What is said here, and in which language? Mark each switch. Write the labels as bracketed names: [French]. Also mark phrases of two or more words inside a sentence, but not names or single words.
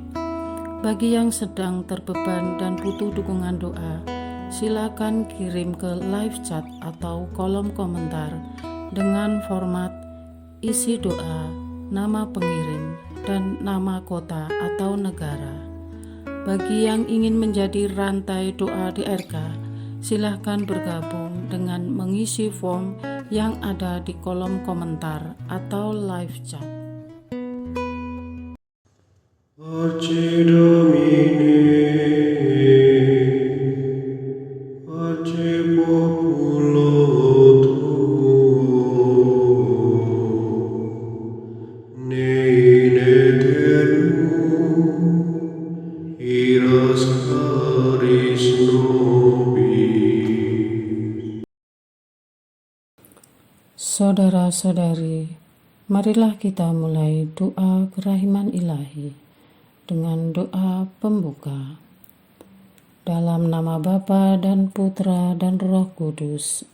[Indonesian] Bagi yang sedang terbeban dan butuh dukungan doa, silakan kirim ke [English] live chat [Indonesian] atau kolom komentar dengan format isi doa, nama pengirim, dan nama kota atau negara. Bagi yang ingin menjadi rantai doa DRK, silakan bergabung dengan mengisi form yang ada di kolom komentar atau [English] live chat. [Latin] Pace Domini, pace populo tuo, ne in aeternum, iras caris nobis. [Indonesian] Saudara-saudari, marilah kita mulai doa kerahiman ilahi dengan doa pembuka. Dalam nama Bapa dan Putra dan Roh Kudus.